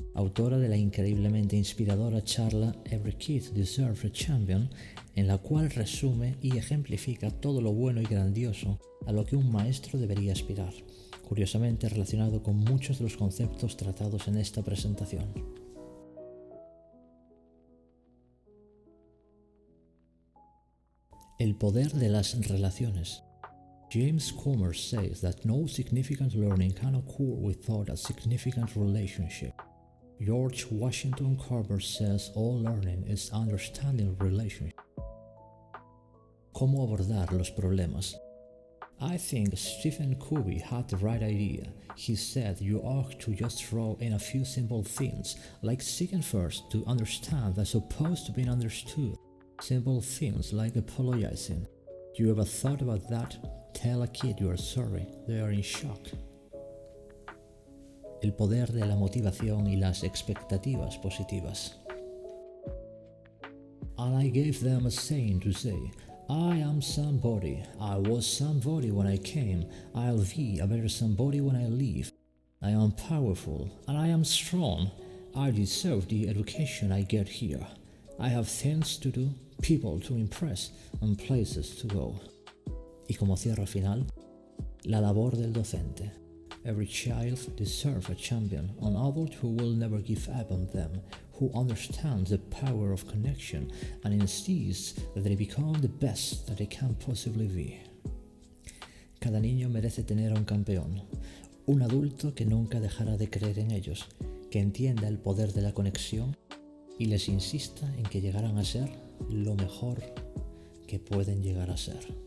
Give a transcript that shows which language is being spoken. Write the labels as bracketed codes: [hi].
[es] autora de la increíblemente inspiradora charla Every Kid Deserves a Champion, en la cual resume y ejemplifica todo lo bueno y grandioso a lo que un maestro debería aspirar, curiosamente relacionado con muchos de los conceptos tratados en esta presentación. El poder de las relaciones. [en] James Commerce says that no significant learning can occur without a significant relationship. George Washington Carver says all learning is understanding relationship. [es] ¿Cómo abordar los problemas? [en] I think Stephen Covey had the right idea. He said you ought to just throw in a few simple things, like seeking first to understand as opposed to being understood. Simple things like apologizing. You ever thought about that? Tell a kid you are sorry, they are in shock. [es] El poder de la motivación y las expectativas positivas. [en] And I gave them a saying to say, I am somebody, I was somebody when I came, I'll be a better somebody when I leave. I am powerful, and I am strong. I deserve the education I get here. I have things to do, people to impress, and places to go. [es] Y como cierre final, la labor del docente. [en] Every child deserves a champion, an adult who will never give up on them, who understands the power of connection and insists that they become the best that they can possibly be. [es] Cada niño merece tener a un campeón, un adulto que nunca dejará de creer en ellos, que entienda el poder de la conexión y les insista en que llegarán a ser lo mejor que pueden llegar a ser.